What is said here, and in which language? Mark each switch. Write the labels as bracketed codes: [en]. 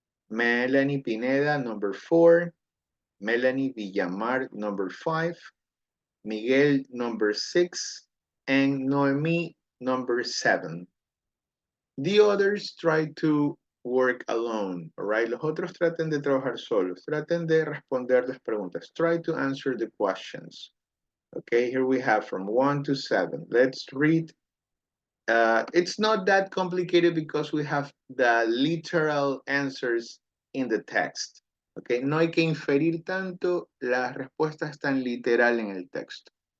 [en] Melanie Pineda, number 4. Melanie Villamar, number 5. Miguel, number 6. And Noemi, number 7. The others try to work alone, all right? [es] Los otros traten de trabajar solos. Traten de responder las preguntas. [en] Try to answer the questions. Okay, here we have from 1 to 7. Let's read. It's not that complicated because we have the literal answers in the text. [es] Okay, no hay que inferir tanto, las respuestas están literal en el texto.